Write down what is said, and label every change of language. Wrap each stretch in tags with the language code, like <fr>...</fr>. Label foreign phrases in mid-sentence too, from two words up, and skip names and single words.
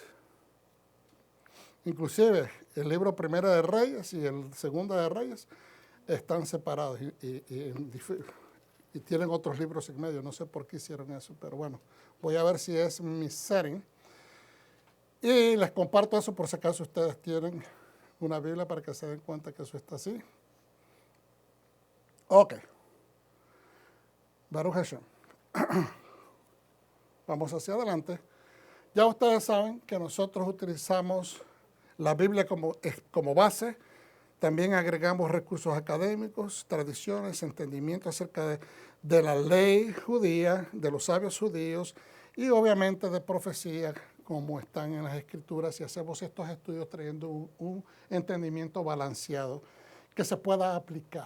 <es>Inclusive el libro Primera de Reyes y el Segunda de Reyes están separados y tienen otros libros en medio. No sé por qué hicieron eso, pero bueno, voy a ver si es mi setting. Y les comparto eso por si acaso ustedes tienen una Biblia para que se den cuenta que eso está así.</es> <he>Ok. ברוך השם.</he> <es>Vamos hacia adelante. Ya ustedes saben que nosotros utilizamos la Biblia como base. También agregamos recursos académicos, tradiciones, entendimiento acerca de la ley judía, de los sabios judíos y obviamente de profecía, como están en las Escrituras, y hacemos estos estudios trayendo un entendimiento balanceado que se pueda aplicar.</es>